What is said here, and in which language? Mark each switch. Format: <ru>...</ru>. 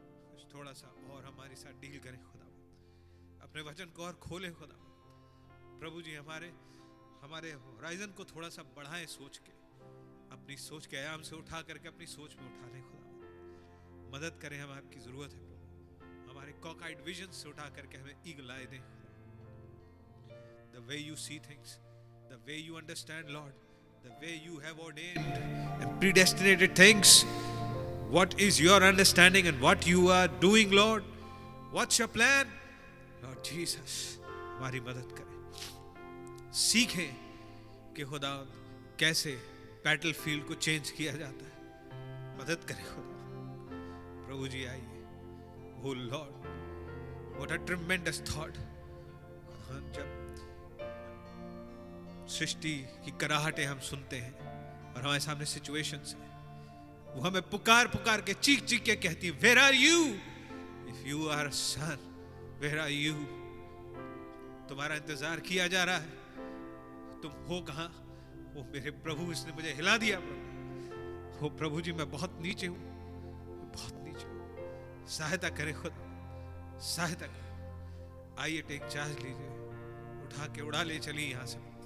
<hi>कुछ थोड़ा सा और हमारे साथ डील करें खुदा, अपने वचन को और खोलें खुदा प्रभु जी। हमारे होराइजन को थोड़ा सा बढ़ाएं, सोच के अपनी सोच के आयाम से उठा करके अपनी सोच में उठा लें खुदा। मदद करें, हम आपकी जरूरत है प्रभु। हमारे कॉकआइड विजन से उठा करके हमें ईगल आए दे.</hi> <en>The way you see things, the way you understand, Lord, the way you have ordained and predestinated things. What is your understanding and what you are doing, Lord? What's your plan?</en> <hi>Lord Jesus, हमारी मदद करें. सीखें कि खुदा कैसे battlefield को change किया जाता है. मदद करें खुदा. प्रभु जी आइए.</hi> <en>Oh Lord, what a tremendous thought.</en> <hi>जब सृष्टि की कराहटें हम सुनते हैं और हमारे सामने सिचुएशंस हैं, वो हमें पुकार पुकार के चीख चीख के कहती है, Where are you?</hi> <en>If you are a son, where are you?</en> <hi>तुम्हारा इंतजार किया जा रहा है, तुम हो कहां? वो मेरे प्रभु, इसने मुझे हिला दिया प्रभु. हो प्रभु जी, मैं बहुत नीचे हूं, बहुत नीचे हूं. सहायता करें खुद, सहायता करें. आइए टेक चार्ज लीजिए. उठा के उड़ा ले चलिए यहां से.</hi>